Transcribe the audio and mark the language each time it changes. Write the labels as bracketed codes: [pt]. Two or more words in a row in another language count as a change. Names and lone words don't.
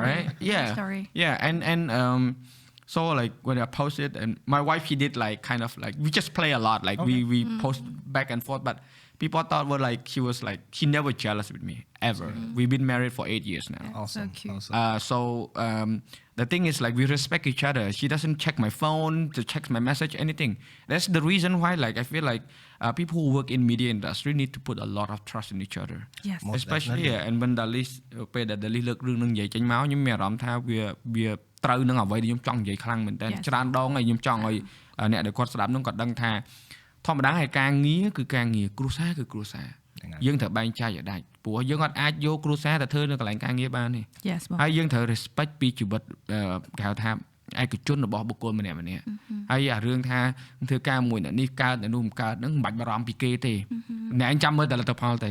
[en] right and so like when I posted and my wife she did like kind of like we just play a lot like we post back and forth but people thought were like she never jealous with me ever we've been married for 8 years now awesome. So cute. So the thing is like we respect each other she doesn't check my phone to check my message anything that's the reason why like I feel like people who work in media industry need to put a lot of trust in each other yes especially and when Dalis [km] ពេលដែល Dalis លើករឿងនឹងនិយាយចេញមកខ្ញុំមានអារម្មណ៍ថាវាត្រូវនឹងអ្វីដែលខ្ញុំចង់និយាយខ្លាំងមែនតើច្រើនដងហើយខ្ញុំចង់ឲ្យអ្នកដែលគាត់ស្ដាប់នឹងគាត់ដឹងថាធម្មតាហើយការងារគឺការងារគ្រួសារគឺគ្រួសារយើងត្រូវបែងចែកឲ្យដាច់ព្រោះយើងអត់អាចយកគ្រួសារទៅធ្វើនៅកន្លែងការងារបានទេហើយយើងត្រូវ respect ពីជីវិតគេហៅថាឯកជនរបស់បុគ្គលម្នាក់ហើយអារឿងថាធ្វើការមួយអ្នកនេះកើតអ្នកនោះមិនកើតហ្នឹងមិនបាច់បារម្ភពីគេទេអ្នកឯងចាំមើលតែលទ្ធផលទៅ